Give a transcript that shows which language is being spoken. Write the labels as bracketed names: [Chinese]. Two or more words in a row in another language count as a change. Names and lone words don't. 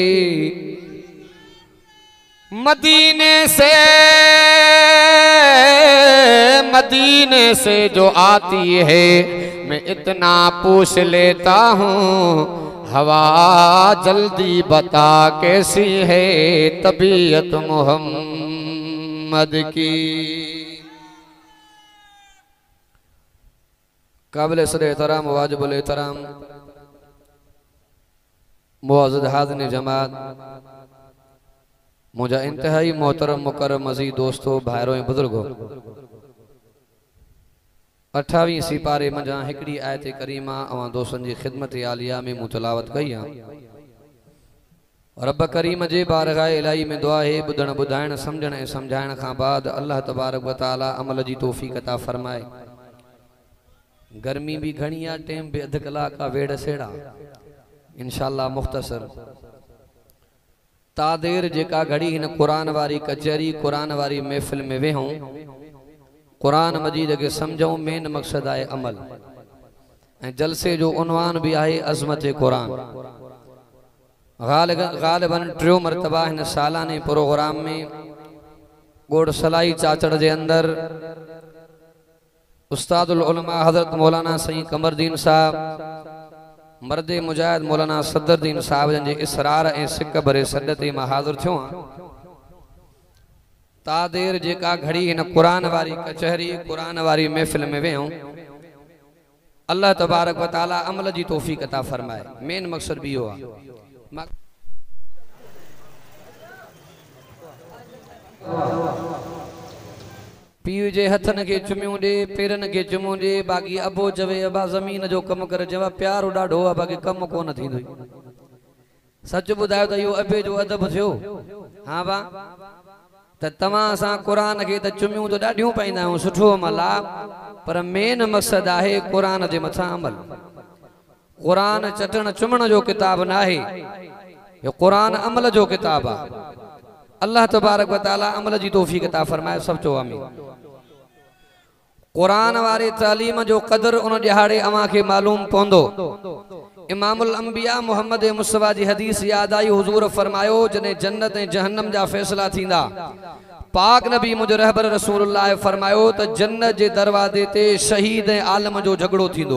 [Urdu] مدینے سے جو آتی ہے میں اتنا پوچھ لیتا ہوں ہوا جلدی بتا کیسی ہے طبیعت محمد کی. [Sindhi] काबिल सदर एहतराम वाजिबुल एहतराम मुअज़्ज़ज़ हाज़िरीन जमात मुझा इंतहाई मोहतरम मुकर्रम मज़ीद दोस्तों भाइरों ऐं बुजुर्गों 28 सिपारे मंझां हिकड़ी आयत करीमा अवां दोस्तन जी खिदमत आलिया में मूं तिलावत कई आहे। रब करीम जे बारगाह इलाही में दुआ है बुधण बुधाइण समझण ऐं समझाइण खां बाद अल्लाह तबारक व तआला अमल जी तौफीक अता फरमाए। गर्मी भी घणी आहे, टाइम भी अध कलाक आहे, वेड़ सेड़ा इंशाअल्लाह मुख्तसर तादेर जेका घड़ी हिन कुरान वारी कचहरी कुरान वारी महफिल में वेहूं कुरान मजीद के समझूं मेन मकसद है अमल। जलसे जो उन्वान भी है अज़मत कुरान। गालिबन 3 मरतबा इन सालाने प्रोग्राम में गोड़ सलाई चाचड़ के अंदर उस्तादुल उलमा हजरत मौलाना सईं कमरदीन साहब मर्दे मुजाहिद मौलाना सदरुद्दीन साहब जे इसरार ए सिक भरे सदते में हाजिर थियो। तादेर जेका घड़ी इन कुरान वारी कचहरी कुरान वारी महफिल में वेहूं अल्लाह तबारक व तआला अमल जी तौफीक अता फरमाए। मेन मकसद भी हो पीउ जे हथन के चुमियों दे पेरन के चुमो दे बाकी अबो जवे अबा जमीन जो कम कर जवा प्यार ॾाढो आहे बाकी कम कोन थींदो। सच बुधायो त यो अबे जो अदब थियो। हाँ बा त तव्हां असां क़ुरान खे त चुमियूं त ॾाढियूं पाईंदा आहियूं, सुठो अमल आहे, पर मेन मक़सदु आहे क़ुरान जे मथां अमल। क़ुरान चटण चुमण जो किताब न आहे, यो क़ुरान अमल जो किताब आहे। अल्लाह तबारक व तआला अमल जी तौफीक अता फरमाए, सब चो आमीन। क़ुरान वारे तालीम जो क़दर उन ॾिहाड़े अवां खे मालूम पवंदो। इमामुल अंबिया मोहम्मद मुस्तफ़ा जी हदीस याद आई, हुजूर फरमायो जने जन्नत ऐं जहन्नम जा फैसला थींदा, पाक नबी मुझे रहबर रसूलुल्लाह फरमायो त जन्नत जे दरवाजे ते शहीद ऐं आलम जो झगड़ो थींदो।